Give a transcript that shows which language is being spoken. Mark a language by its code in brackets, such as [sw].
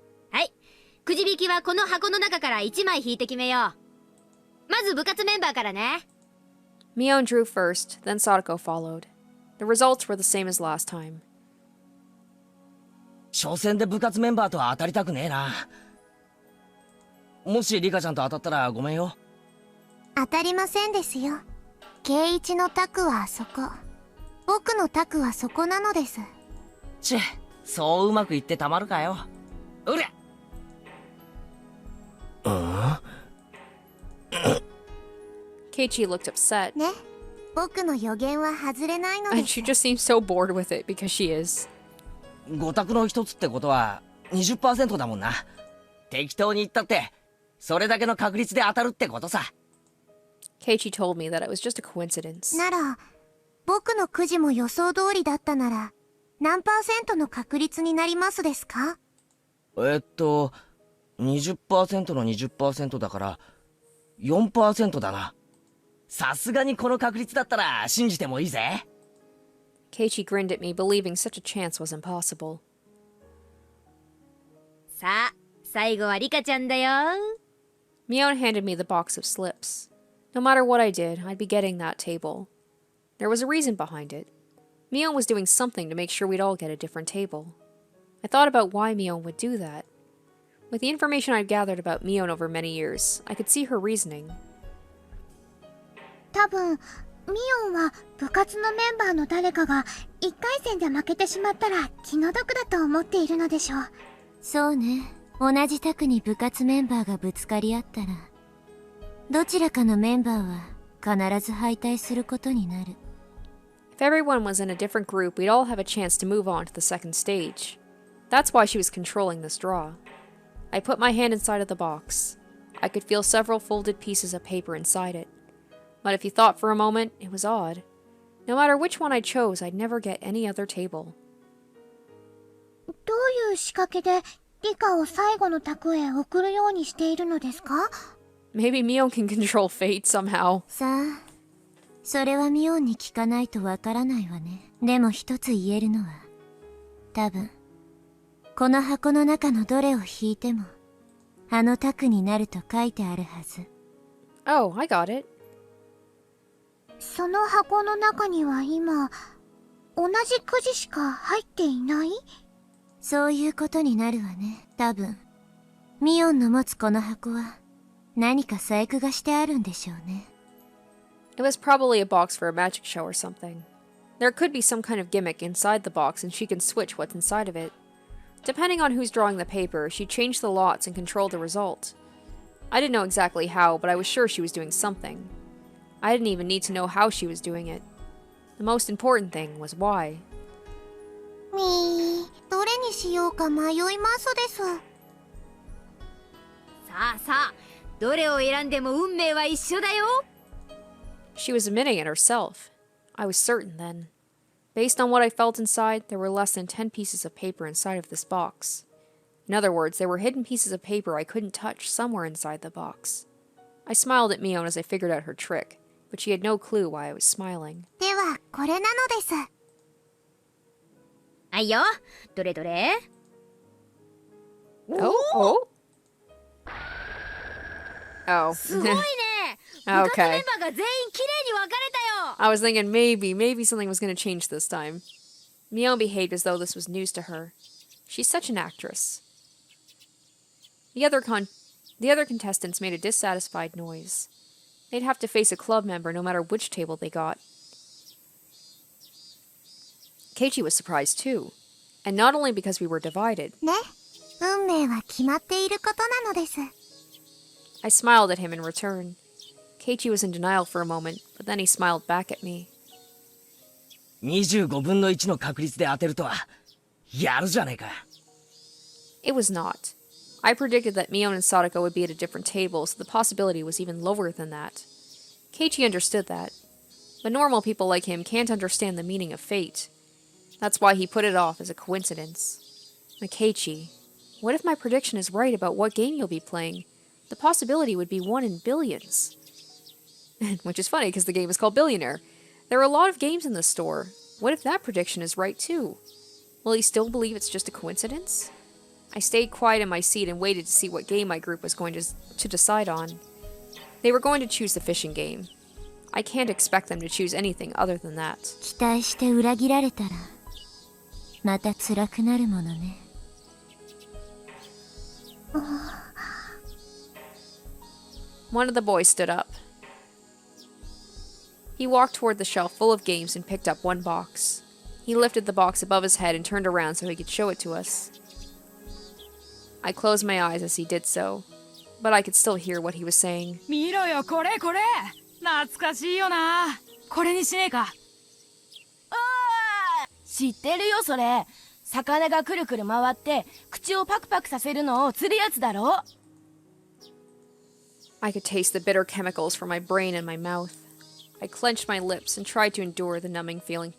[ja] はい、くじ引きはこの箱の中から1枚引いて決めよう。まず部活メンバーからね。 [en] Mion drew first, then Sadako followed. The results were the same as last time. [ja] 初戦で部活メンバーとは当たりたくねえな。もしリカちゃんと当たったらごめんよ。当たりませんですよ。圭一の択はあそこ。僕の択はそこなのです。ちぇ、そううまくいってたまるかよ。うりゃ。 [en] Keiichi looked upset, [ja] ね。僕の予言は外れないので [en] and [ja] す。 [en] she just seems so bored with it because she is. [ja] 5択の一つってことは 20% だもんな。適当に言ったってそれだけの確率で当たるってことさ。 [en] Keiichi told me that it was just a coincidence. [ja] なら、僕のくじも予想通りだったなら、何%の確率になりますですか？ 20% の 20% だから4% だな。さすがにこの確率だったら信じてもいいぜ。 [en] Keiichi grinned at me, believing such a chance was impossible. [ja] さあ、最後はリカちゃんだよ。 [en] Mion handed me the box of slips. No matter what I did, I'd be getting that table. There was a reason behind it. Mion was doing something to make sure we'd all get a different table. I thought about why Mion would do that. With the information I'd gathered about Mion over many years, I could see her reasoning. [ja] 多分、ミオンは部活のメンバーの誰かが1回戦で負けてしまったら気の毒だと思っているのでしょう。そうね。同じ卓に部活メンバーがぶつかり合ったら、どちらかのメンバーは必ず敗退することになる。 [en] If everyone was in a different group, we'd all have a chance to move on to the second stage. That's why she was controlling this draw. I put my hand inside of the box. I could feel several folded pieces of paper inside it. But if you thought for a moment, it was odd. No matter which one I chose, I'd never get any other table. [ja] どういう仕掛けでリカを最後の卓へ送るようにしているのですか？ [en] Maybe Mio can control fate somehow. [ja] さあ、それはミオンに聞かないとわからないわね。でも一つ言えるのは、多分この箱の中のどれを引いてもあの卓になると書いてあるはず。 [en] Oh, I got it. [ja] その箱の中には今同じくじしか入っていない？そういうことになるわね。多分ミオンの持つこの箱は何か細工がしてあるんでしょうね。 [en] It was probably a box for a magic show or something. There could be some kind of gimmick inside the box and she can switch what's inside of it. Depending on who's drawing the paper, she'd change the lots and control the result. I didn't know exactly how, but I was sure she was doing something. I didn't even need to know how she was doing it. The most important thing was why. [ja] みー、どれにしようか迷いますです。さあさあ、どれを選んでも運命は一緒だよ。 [en] She was admitting it herself. I was certain then. Based on what I felt inside, there were less than 10 pieces of paper inside of this box. In other words, there were hidden pieces of paper I couldn't touch somewhere inside the box. I smiled at Mion as I figured out her trick, but she had no clue why I was smiling. [ja] ではこれなのです。はいよ、どれどれ？ [en] Oh? Oh? Oh. [ja] すごいね。部活メン [en] Okay. [ja] バーが全員きれいに分かれたよ。 [en] I was thinking maybe something was going to change this time. Mion behaved as though this was news to her. She's such an actress. The other contestants made a dissatisfied noise. They'd have to face a club member no matter which table they got. Keiichi was surprised too. And not only because we were divided. [ja] ね、運命は決まっていることなのです。 [en] I smiled at him in return. Keiichi was in denial for a moment, but then he smiled back at me. [ja] 25分の1の確率で当てるとは、やるじゃねえか。 [en] It was not. I predicted that Mion and Sadako would be at a different table, so the possibility was even lower than that. Keiichi understood that. But normal people like him can't understand the meaning of fate. That's why he put it off as a coincidence. But Keiichi, what if my prediction is right about what game you'll be playing? The possibility would be 1 in billions. Which is funny, because the game is called Billionaire. There are a lot of games in the store. What if that prediction is right too? Will he still believe it's just a coincidence? I stayed quiet in my seat and waited to see what game my group was going to decide on. They were going to choose the fishing game. I can't expect them to choose anything other than that. [ja] 期待して裏切られたらまた辛くなるものね。 [en] One of the boys stood up. He walked toward the shelf full of games and picked up one box. He lifted the box above his head and turned around so he could show it to us. I closed my eyes as he did so, but I could still hear what he was saying. [ja] 見ろよ、これこれ。懐かしいよな。これにしねえか。知ってるよ、それ。魚がくるくる回って口をパクパクさせるのを釣るやつだろ。 [en] I could taste the bitter chemicals from my brain and my mouth. I clenched my lips and tried to endure the numbing feeling.